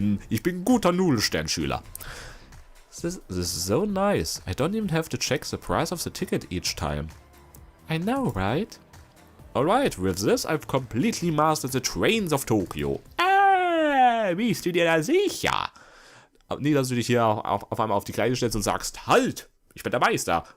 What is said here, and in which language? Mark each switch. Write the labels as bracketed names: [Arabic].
[German] Ich bin ein guter Nudelsternschüler. [English] This is so nice. I don't even have to check the price of the ticket each time. I know, right? Alright, with this I've completely mastered the trains of Tokyo. [German] Bist du dir da sicher? Aber nie, dass du dich hier auf einmal auf die Kleine stellst und sagst, halt, ich bin der Meister.